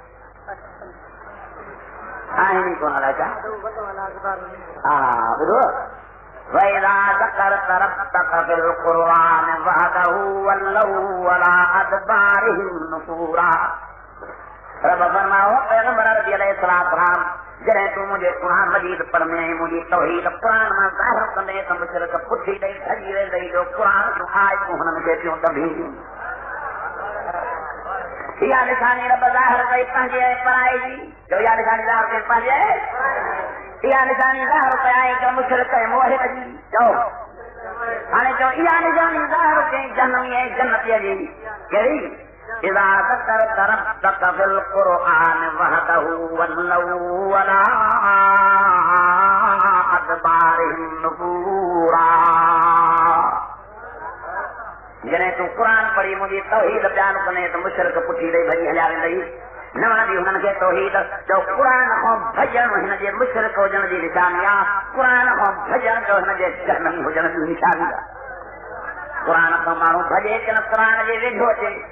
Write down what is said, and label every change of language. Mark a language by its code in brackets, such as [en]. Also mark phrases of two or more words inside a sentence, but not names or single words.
[sd] आहिनी कोन अलाए छा ॿुधो [ar] وإذا ذكرت ربك في القرآن وحده ولوا على أدبارهم نفورا [sd] रब फरमाओ पैगंबर अलैहिस्सलाम जॾहिं तूं मुंहिंजे क़ुरान मजीद पढ़ने मुंहिंजी तौहीद क़ुरान मां ज़ाहिर कंदे त मुशरिक पुठी ॾेई ठगी वेंदई जो क़ुरान जूं आयतूं हुननि खे थियूं दॿी इहा निशानी रब ज़ाहिर कई पंहिंजे पढ़ाई जी जो इहा निशानी ज़ाहिर कई पंहिंजे इहा निशानी ज़ाहिर कई जो मुशरिक मुवहिद जी चओ हाणे चओ इहा निशानी ज़ाहिर कई जहन्नमी ऐं जन्नतीअ जी कहिड़ी [ar] إذا ذكرت ربك في القرآن وحده ولوا على أدبارهم نفورا [sd] जॾहिं तूं क़ुरान पढ़ी मुंहिंजी तौहीद बयान कंदे त मुशरिक पुठी ॾेई भॼी हलिया वेंदई न वणंदी हुननि खे तौहीद जो क़ुरान खां भॼण हिन जे मुशरिक हुजण जी निशानी आहे क़ुरान खां भॼण जो हिन जे जहन्नमी हुजण जी निशानी आहे क़ुरान खां माण्हू भॼे कि न क़ुरान जे वेझो अचे